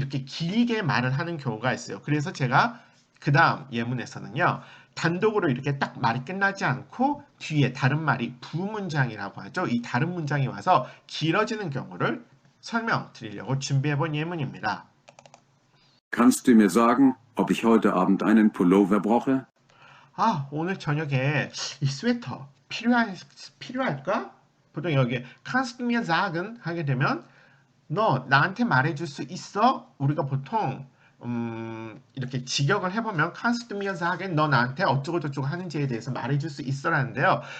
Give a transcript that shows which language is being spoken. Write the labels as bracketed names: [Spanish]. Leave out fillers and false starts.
[Korean] 이렇게 길게 말을 하는 경우가 있어요. 그래서 제가 그 다음 예문에서는요. 단독으로 이렇게 딱 말이 끝나지 않고 뒤에 다른 말이 부문장이라고 하죠. 이 다른 문장이 와서 길어지는 경우를 설명드리려고 준비해본 예문입니다. [German] Kannst du mir sagen, ob ich heute Abend einen Pullover brauche? [Korean] 오늘 저녁에 이 스웨터 필요할까? 보통 여기 [German] kannst du mir sagen [Korean] 하게 되면 너 나한테 말해줄 수 있어? 우리가 보통 이렇게 직역을 해보면 [German] kannst du mir sagen [Korean] 너 나한테 어쩌고 저쩌고 하는지에 대해서 말해줄 수 있어라는데요.